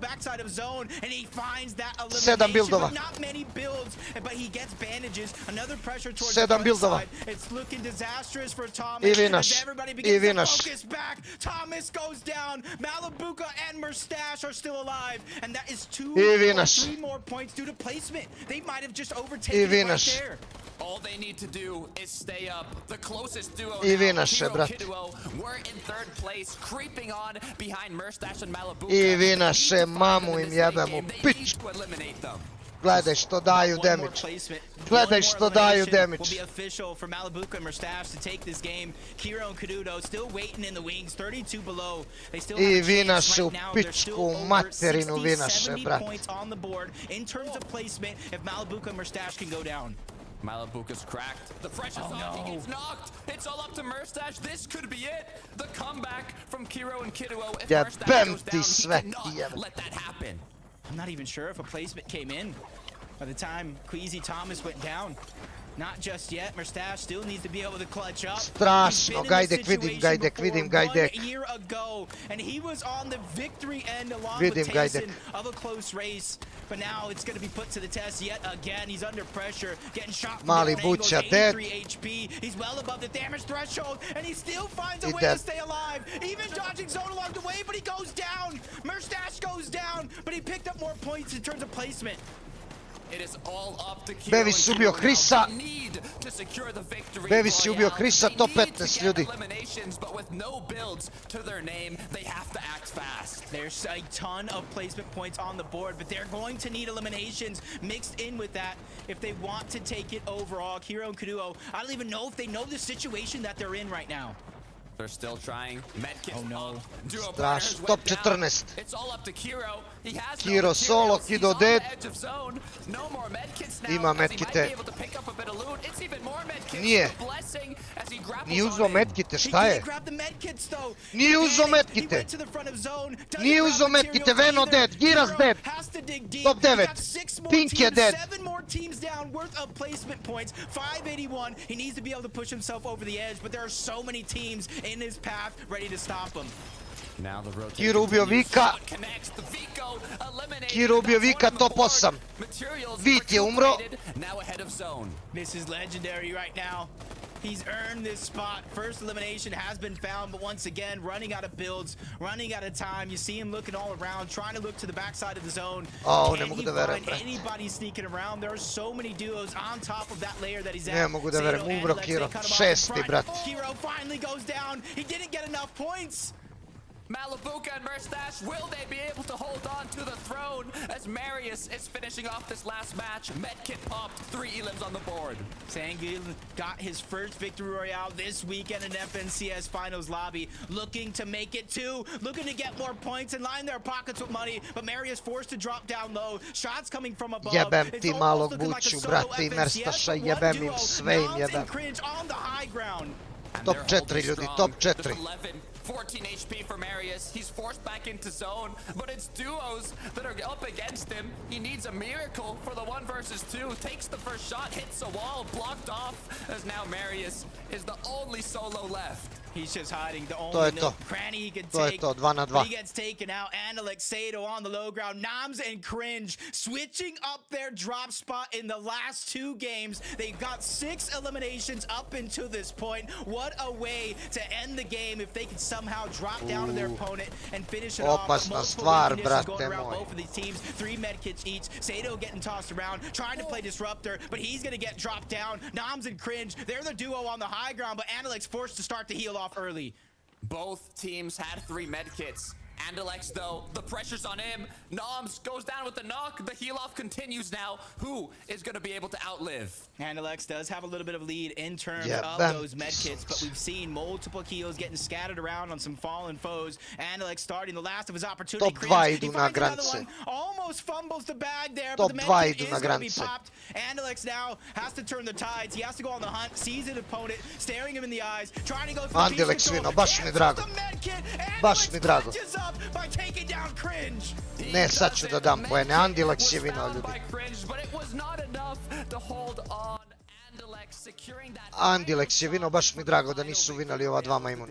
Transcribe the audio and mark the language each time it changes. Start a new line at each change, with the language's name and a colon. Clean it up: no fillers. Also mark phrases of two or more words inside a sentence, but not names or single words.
Serbian: 7 buildova. 7 buildova. I vinaš. I vinaš. I vinaš.
English: All they need to do is stay up. The closest duo
Serbian: I vinaše, brate.
English: We're in third place, creeping on behind Merstash and Malibu.
Serbian: I vinaše, mamu im jebemo, pič. Gledaj što daju damage. Gledaj što daju damage. I vinaše u pičku materinu vinaše, brate.
English: Malibuka's cracked. The freshest he gets knocked. It's all up to Merstash. This could be it. The comeback from Kiro and Kiduo. If Merstash goes down, he cannot let that happen. I'm not even sure if a placement came in by the time Queasy Thomas went down. Not just yet. Merstash still needs to be able to clutch up.
Serbian: Strašno, gajdek, vidim gajdek.
English: A year ago, and he was on the victory end along with Tyson of a close race. But now it's going to be put to the test yet again. He's under pressure, getting shot from
Serbian: Mali Buća dead.
English: HP. He's well above the damage threshold, and he still finds a way to stay alive. Even dodging zone along the way, but he goes down. Merstash goes down, but he picked up more points in terms of placement.
Serbian: Bevis ubio Chrisa. Bevis ubio Chrisa, top 15 ljudi.
English: There's a ton of placement points on the board, but they're going to need eliminations mixed in with that if they want to take it overall. Kiro and Kuduo, I don't even know if they know the situation that they're in right now. They're still trying. Medkits. Oh no.
Serbian: Strašno, top 14.
English: It's all up to Kiro. He has
Serbian: Kiro solo, Kido dead.
English: No more medkits now.
Serbian: Ima medkite. Nije. Nije uzo medkite, šta je? Nije uzo medkite. Nije uzo medkite, Veno dead, Giras dead. Top 9. Pink je dead.
English: 7 more teams down worth of placement points. 581. He needs to be able to push himself over the edge, but there are so many teams in his path ready to stop him.
Serbian: Kiro ubio Vika. Kiro ubio Vika, top 8. Vit je umro.
English: This is legendary right now. He's earned this spot. First elimination has been found, but once again, running out of builds, running out of time. You see him looking all around, trying to look to the backside of the zone. Oh, Can he find anybody sneaking around? There are so many duos on top of that layer that he's at.
Serbian: Ne mogu da verujem, umro Kiro. 6. brat.
English: Kiro finally goes down. He didn't get enough points. Malibuka and Merstash, will they be able to hold on to the throne as Marius is finishing off this last match? Medkit popped, 3 elims on the board. Sangil got his first victory royale this weekend in FNCS Finals lobby, looking to make it 2, looking to get more points and line their pockets with money, but Marius forced to drop down low. Shots coming from above.
Serbian: Jebem ti malog buču, brate, i Merstaša, jebem im sve im jebem. Top 4 ljudi, top 4.
English: 14 HP for Marius. He's forced back into zone, but it's duos that are up against him. He needs a miracle for the 1 versus 2. Takes the first shot, hits a wall, blocked off, as now Marius is the only solo left. He's just hiding. The only cranny he can take.
Serbian: To je to, 2 na 2.
English: He gets taken out. And Alexado on the low ground. Noms and Cringe switching up their drop spot in the last 2 games. They've got 6 eliminations up until this point. What a way to end the game if they could somehow drop down to their opponent and finish it off.
Serbian: Opasna stvar, brate moj.
English: Both of these teams, 3 medkits each. Sado getting tossed around, trying to play Disruptor, but he's going to get dropped down. Noms and Cringe, they're the duo on the high ground, but Analix forced to start to heal off early. Both teams had 3 medkits. Andalex, though, the pressure's on him. Noms goes down with the knock. The heal-off continues now. Who is going to be able to outlive? Andalex does have a little bit of lead in terms of those medkits, but we've seen multiple kills getting scattered around on some fallen foes. Andalex starting the last of his opportunity.
Serbian: Top 2 idu na granice.
English: Almost fumbles the bag there,
Serbian: Top
English: but the
Serbian: 2
English: medkit
Serbian: idu
English: is
Serbian: na
English: going to be
Serbian: granice.
English: popped. Andalex now has to turn the tides. He has to go on the hunt, sees an opponent, staring him in the eyes, trying to go for the
Serbian: Andalex vino, baš mi drago. Baš mi drago. Ne, sad ću da dam poene. Andalex je vino, ljudi. Andalex je vino, baš mi drago da nisu vinali ova 2 majmuna.